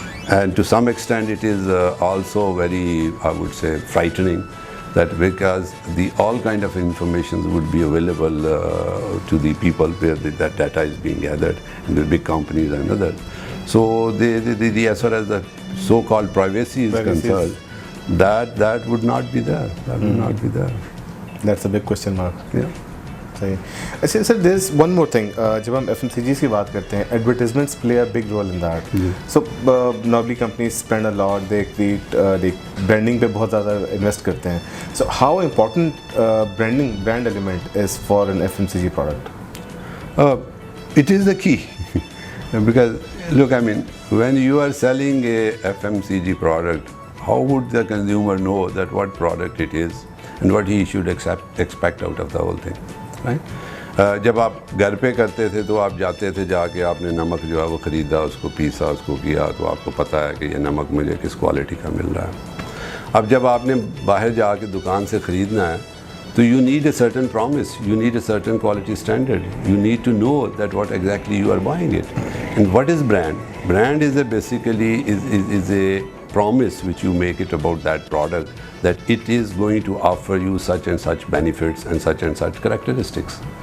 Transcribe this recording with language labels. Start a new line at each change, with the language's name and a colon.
English: And to some extent it is also very, I would say, frightening, that because all kind of information would be available to the people where that data is being gathered in the big companies and others. So as far as the so-called privacy is concerned, that would not be there. That would not be there. That's a big question mark. Yeah.
Urdu: صحیح.
English: اچھا sir there is one more thing,
Urdu: جب ہم F M C جیز کی بات کرتے ہیں,
English: Advertisements play a big role in that. So normally companies spend a lot,
Urdu: they branding پہ بہت زیادہ انویسٹ کرتے ہیں.
English: So how important brand element is for an F M C G product? It is the key. Because look, I mean, when you are selling a FMCG product, how would the consumer know that what product it is and what he should expect out of the whole thing, right?
Urdu: جب آپ گھر پہ کرتے تھے تو آپ جاتے تھے, جا کے آپ نے نمک جو ہے وہ خریدا, اس کو پیسا, اس کو کیا, تو آپ کو پتہ ہے کہ یہ نمک مجھے کس کوالٹی کا مل رہا ہے. اب جب آپ نے باہر جا کے دکان سے خریدنا ہے, تو
English: you need a certain promise, you need a certain quality standard, you need to know that what exactly you are buying it. And what is brand? Brand is basically a promise which you make it about that product, that it is going to offer you such and such benefits and such characteristics.